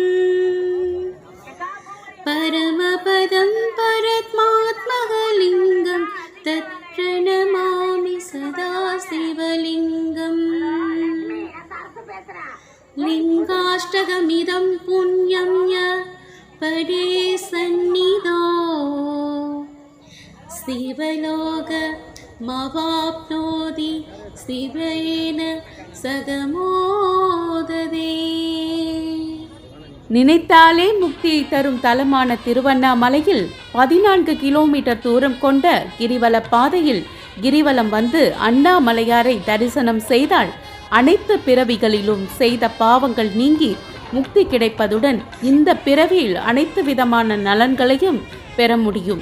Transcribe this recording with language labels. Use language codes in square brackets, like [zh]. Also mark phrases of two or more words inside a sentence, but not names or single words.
[sa] परमपदं परमात्मलिङ्गं तत्प्रणमामि सदा शिवलिङ्गम् लिङ्गाष्टकमिदं पुण्यं य परे सन्निधौ शिवलोकमवाप्नोति शिवेन सगमोददे. [ta] நினைத்தாலே முக்தியை தரும் தலமான திருவண்ணாமலையில் 14 கிலோமீட்டர் தூரம் கொண்ட கிரிவல பாதையில் கிரிவலம் வந்து அண்ணாமலையாரை தரிசனம் செய்தால் அனைத்து பிறவிகளிலும் செய்த பாவங்கள் நீங்கி முக்தி கிடைப்பதுடன் இந்த பிறவியில் அனைத்து விதமான நலன்களையும் பெற முடியும்.